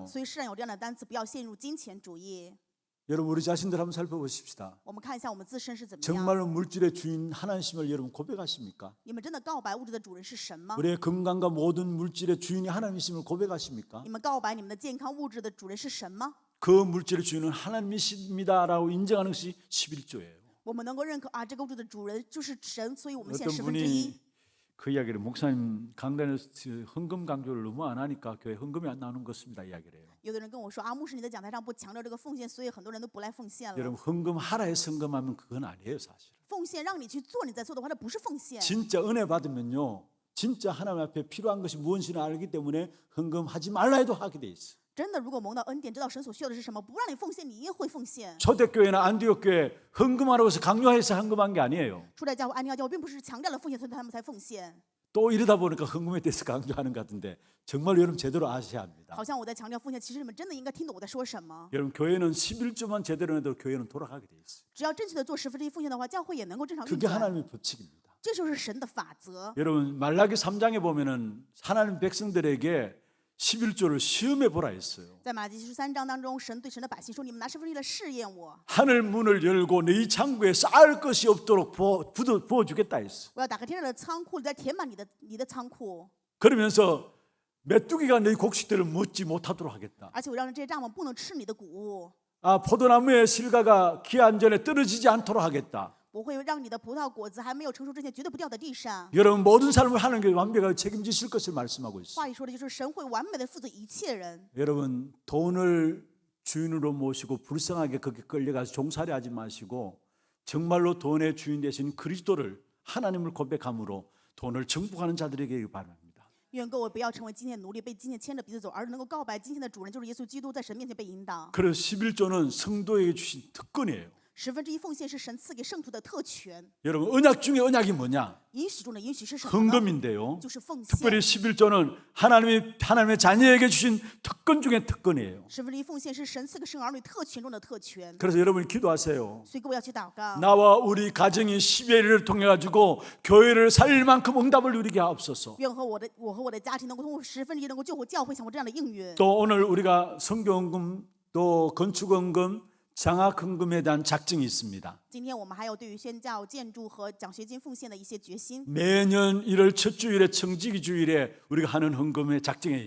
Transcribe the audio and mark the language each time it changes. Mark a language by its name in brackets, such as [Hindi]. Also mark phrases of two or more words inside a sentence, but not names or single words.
[Chinese] 所以世上有这样的单词，不要陷入金钱主义。 [Korean] 여러분 우리 자신들 한번 살펴보십시다. [Chinese] 我们看一下我们自身是怎么样。 [Korean] 정말로 물질의 주인 하나님심을 여러분 고백하십니까? [Chinese] 你们真的告白物质的主人是神吗？ [Korean] 우리의 건강과 모든 물질의 주인이 하나님이심을 고백하십니까? [Chinese] 你们告白你们的健康物质的主人是神吗？ [Korean] 그 물질의 주인은 하나님이십니다라고 인정하는 것이 11조예요. [Chinese] 我们能够认可啊，这个物质的主人就是神，所以我们献 [Korean] 어떤 [Chinese] 1/10。 [Korean] 분이 그 이야기를 목사님 강단에서 헌금 강조를 너무 안 하니까 교회 헌금이 안 나오는 것입니다 이야기를 해요. [Chinese] 有的人跟我说啊，牧师你在讲台上不强调这个奉献，所以很多人都不来奉献了。 [Korean] 여러분 헌금하라 해서 헌금하면 그건 아니에요 사실. [Chinese] 奉献让你去做，你在做的话，那不是奉献。 [Korean] 진짜 은혜 받으면요. 진짜 하나님 앞에 필요한 것이 무엇인지 알기 때문에 헌금하지 말라 해도 하게 돼 있어. [Chinese] 真的，如果蒙到恩典，知道神所需要的是什么，不让你奉献，你也会奉献。 [Korean] 초대교회나 안디옥 교회 헌금하라고 해서 강요해서 헌금한 게 아니에요. [Chinese] 初代教会、安提阿教会并不是强调了奉献，所以他们才奉献。 [Korean] 또 이러다 보니까 헌금에 대해서 강조하는 것 같은데 정말 여러분 제대로 아셔야 합니다. [Chinese] 好像我在强调奉献，其实你们真的应该听懂我在说什么。 [Korean] 여러분 교회는 11조만 제대로 해도 교회는 돌아가게 돼 있어요. [Chinese] 只要正确的做1/10奉献的话，教会也能够正常运 [Korean] 그게 [Chinese] 转。 [Korean] 하나님의 법칙입니다. [Chinese] 这就是神的法则。 [Korean] 여러분 말라기 3장에 보면은 하나님 백성들에게 11조를 시험해 보라 했어요. [Chinese] 在马太书3章当中，神对神的百姓说：“你们拿十分之一来试验我， [Korean] 하늘 문을 열고 너희 창고에 쌓을 것이 없도록 부어주겠다 했어. [Chinese] 我要打开天上的仓库，再填满你的仓库， [Korean] 그러면서 메뚜기가 너희 곡식들을 먹지 못하도록 하겠다. [Chinese] 而且我让这些蚱蜢不能吃你的谷物， [Korean] 포도나무의 실과가 기한 전에 떨어지지 않도록 하겠다. [Chinese] 我会让你的葡萄果子还没有成熟之前绝对不掉在地上。” [Korean] 여러분 모든 삶을 하나님께 완벽하게 책임지실 것을 말씀하고 있어요. [Chinese] 话语说的就是神会完美的负责一切人。 [Korean] 여러분 돈을 주인으로 모시고 불쌍하게 거기에 끌려가서 종살이하지 마시고 정말로 돈의 주인 되신 그리스도를 하나님을 고백함으로 돈을 정복하는 자들에게 바랍니다. [Chinese] 愿各位不要成为金钱的奴隶，被金钱牵着鼻子走，而能够告白金钱的主人就是耶稣基督，在神面前被引导。 [Korean] 그래서 11조는 성도에게 주신 특권이에요. [Chinese] 1/10 奉献是神赐给圣徒的特权。 [Korean] 여러분 언약 중에 언약이 뭐냐? [Chinese] 允许中的允许是什么呢？ [Korean] 헌금인데요. [Chinese] 就是奉献。 [Korean] 특별히 11조는 하나님의 자녀에게 주신 특권 중에 특권이에요. [Chinese] 1/10 奉献是神赐给生儿女特权中的特权。 [Korean] 그래서 여러분이 기도하세요. [Chinese] 所以各位要去祷告。 [Korean] 나와 우리 가정이 11일을 통해 가지고 교회를 살릴 만큼 응답을 누리게 하옵소서. [Chinese] 愿我和我的家庭能够通过1/10能够救活教会，像我这样的应允。 [Korean] 또 오늘 우리가 성교헌금 또 건축헌금 장학헌금에 대한 작정이 있습니다. [Chinese] 今天我们还有对于宣教、建筑和奖学金奉献的一些决心， [Korean] 매년 1월 첫 주일에 청지기 주일에 우리가 하는 헌금의 작정이에요.